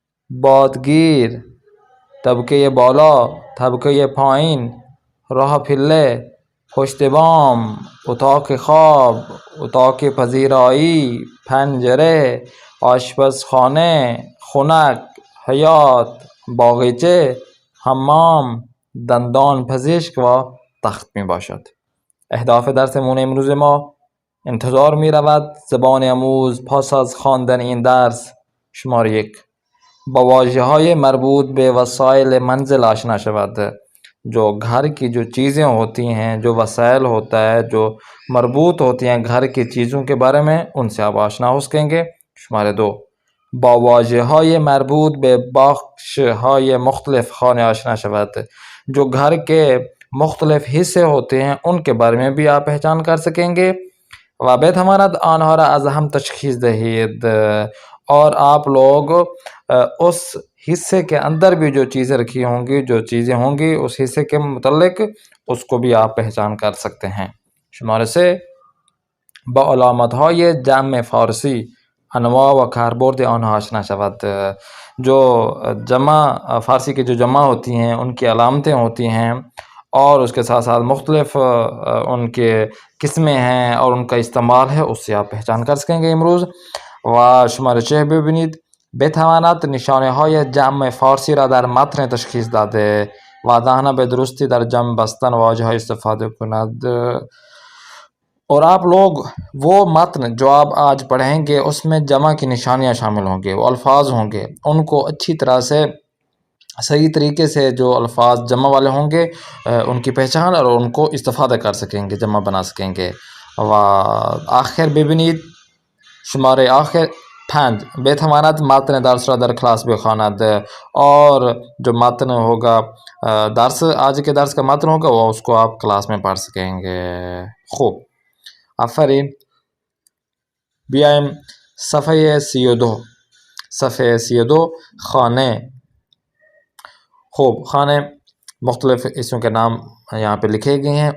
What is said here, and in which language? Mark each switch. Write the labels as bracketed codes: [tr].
[fa] بادگیر، طبقه بالا، طبقه پایین، راه پله، پشت بام، اتاق خواب، اتاق پذیرایی، پنجره، آشپزخانه، خنک، حیاط، باغچه، حمام، دندان پزشک و تخت می باشد. اهداف درسمون امروز ما: انتظار می رود زبان آموز پس از خواندن این درس: شماره 1. با واژه های مربوط به وسائل منزل آشنا شود. [ur] جو گھر کی جو چیزیں ہوتی ہیں، جو وسائل ہوتا ہے، جو مربوط ہوتی ہیں گھر کی چیزوں کے بارے میں، ان سے آپ آشنا ہو سکیں گے. [fa] شماره 2. با واژه های مربوط به بخش های مختلف خانه آشنا شود. [ur] جو گھر کے مختلف حصے ہوتے ہیں ان کے بارے میں بھی آپ پہچان کر سکیں گے. [fa] و بتواند آنها را از هم تشخیص دهید. [ur] اور آپ لوگ اس حصے کے اندر بھی جو چیزیں رکھی ہوں گی، جو چیزیں ہوں گی اس حصے کے متعلق، اس کو بھی آپ پہچان کر سکتے ہیں. [fa] شماره 3. با علامت های جمع فارسی انواع و کاربرد آنها آشنا شود. [ur] جو جمع فارسی کی جو جمع ہوتی ہیں ان کی علامتیں ہوتی ہیں اور اس کے ساتھ ساتھ مختلف ان کے قسمیں ہیں اور ان کا استعمال ہے، اس سے آپ پہچان کر سکیں گے امروز. [fa] و شماره 4 ببینید: بتواند نشانه های جمع فارسی را در متن تشخیص داده و دهنه به درستی در جمع بستن واژه های استفاده کند. [ur] اور آپ لوگ وہ متن جو آپ آج پڑھیں گے اس میں جمع کی نشانیاں شامل ہوں گے، وہ الفاظ ہوں گے، ان کو اچھی طرح سے صحیح طریقے سے جو الفاظ جمع والے ہوں گے ان کی پہچان اور ان کو استفادہ کر سکیں گے، جمع بنا سکیں گے. [fa] و آخر ببینید شماره آخر 5. بتواند متن درس را در کلاس بخواند. [ur] اور جو متن ہوگا درس، آج کے درس کا متن ہوگا، وہ اس کو آپ کلاس میں پڑھ سکیں گے. [fa] خوب، آفرین. بیایم صفحه 32. صفحه 32 خانه. خوب، [ur] خانے مختلف اسموں کے نام یہاں پہ لکھے گئے ہیں.